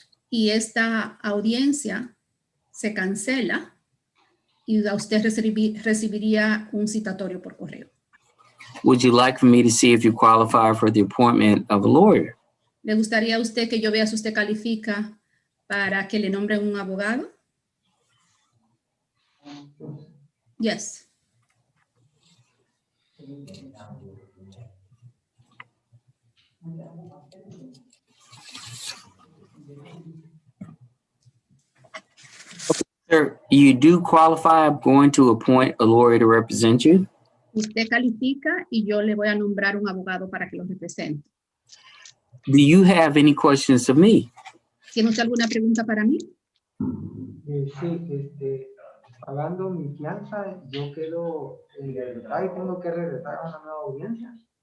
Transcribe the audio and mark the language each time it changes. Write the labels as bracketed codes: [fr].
[es] Y esta audiencia se cancela y usted recibiría un citatorio por correo. [en] Would you like for me to see if you qualify for the appointment of a lawyer? [es] ¿Le gustaría a usted que yo vea si usted califica para que le nombren un abogado? [en] Yes. Sir, you do qualify. I'm going to appoint a lawyer to represent you. [es] Usted califica y yo le voy a nombrar un abogado para que lo represente. [en] Do you have any questions of me? [es] ¿Tiene usted alguna pregunta para mí? Sí, pagando mi fianza, yo quedo en libertad y tengo que regresar a una nueva audiencia.